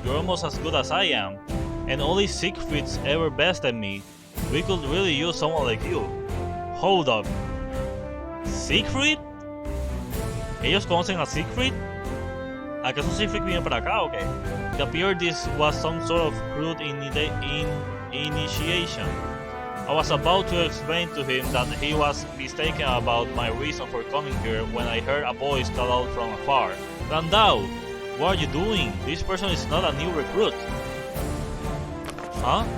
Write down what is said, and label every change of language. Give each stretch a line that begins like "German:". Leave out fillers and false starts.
English: You're almost as good as I am. And only Siegfried's ever bested me. We could really use someone like you. Hold up. ¿Siegfried?
Spanish: ¿Ellos conocen a Siegfried? ¿Acaso Siegfried viene para acá o qué?
English: It appeared this was some sort of crude initiation. I was about to explain to him that he was mistaken about my reason for coming here when I heard a voice call out from afar. Landau, what are you doing? This person is not a new recruit. Huh?